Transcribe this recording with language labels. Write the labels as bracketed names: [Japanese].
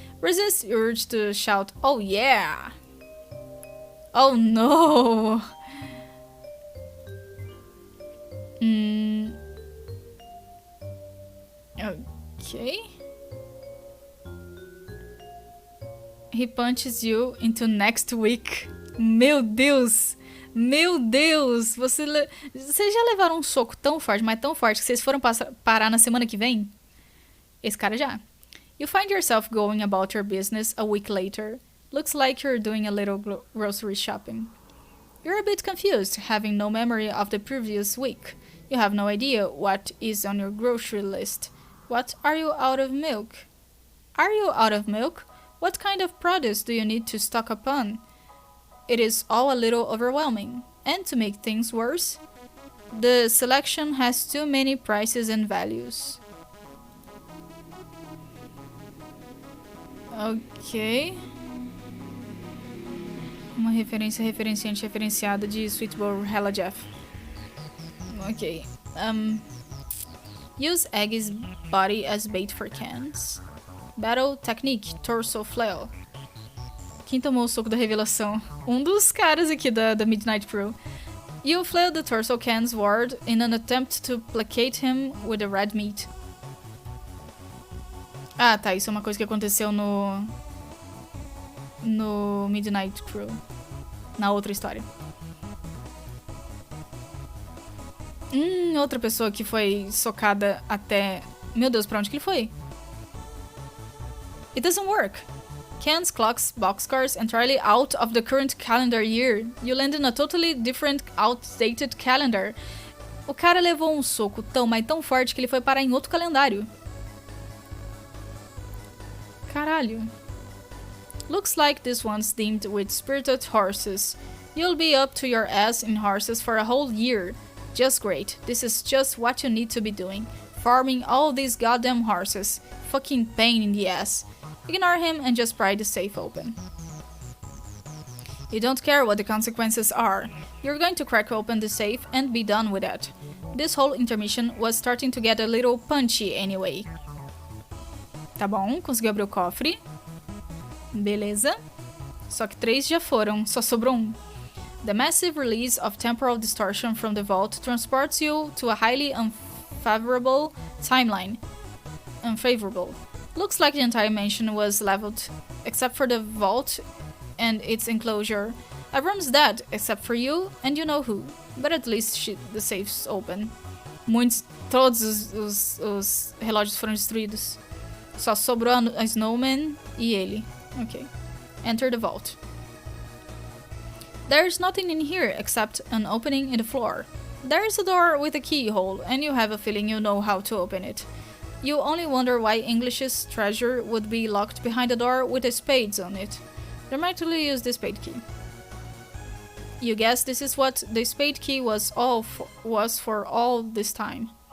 [English] Resist the urge to shout, "Oh yeah!" Oh no! Okay. He punches you into next week. [Portuguese] Meu Deus! Meu Deus! Vocês já levaram um soco tão forte, mas tão forte, que vocês foram parar na semana que vem? Esse cara já. [English] You find yourself going about your business a week later. Looks like you're doing a little grocery shopping. You're a bit confused, having no memory of the previous week. You have no idea what is on your grocery list. What, are you out of milk? Are you out of milk? What kind of produce do you need to stock up on? It is all a little overwhelming. And to make things worse, the selection has too many prices and values. Ok. [Portuguese] Uma referência referenciante referenciada de Sweetball Hella Jeff. Ok. [English] Use Aggie's body as bait for cans. Battle technique, torso flail. [Portuguese] Quem tomou o soco da revelação? Um dos caras aqui da Midnight Crew. [English] You flail the torso can's ward in an attempt to placate him with the red meat. [Portuguese] Ah, tá. Isso é uma coisa que aconteceu no Midnight Crew. Na outra história. Outra pessoa que foi socada até... Meu Deus, pra onde que ele foi? [English] It doesn't work. Cans, clocks, boxcars entirely out of the current calendar year. You land in a totally different, outdated calendar. [Portuguese] O cara levou um soco mas tão forte que ele foi parar em outro calendário. Caralho. [English] Looks like this one's themed with spirited horses. You'll be up to your ass in horses for a whole year. Just great. This is just what you need to be doing. Farming all these goddamn horses. Fucking pain in the ass. Ignore him and just pry the safe open. You don't care what the consequences are. You're going to crack open the safe and be done with it. This whole intermission was starting to get a little punchy anyway. [Portuguese] Tá bom, conseguiu abrir o cofre. Beleza. Só que 3 já foram, só sobrou um. [English] The massive release of temporal distortion from the vault transports you to a highly unfavorable timeline. Unfavorable. Looks like the entire mansion was leveled, except for the vault and its enclosure. Everyone's dead, except for you, and you know who. But at least the safe's open. [Portuguese] Todos os relógios foram destruídos. Só sobrou a Snowman e ele. [English] Ok. Enter the vault. There's nothing in here except an opening in the floor. There's a door with a keyhole, and you have a feeling you know how to open it. You only wonder why English's treasure would be locked behind a door with a spades on it. Dramatically use the spade key. You guess this is what the spade key was for all this time.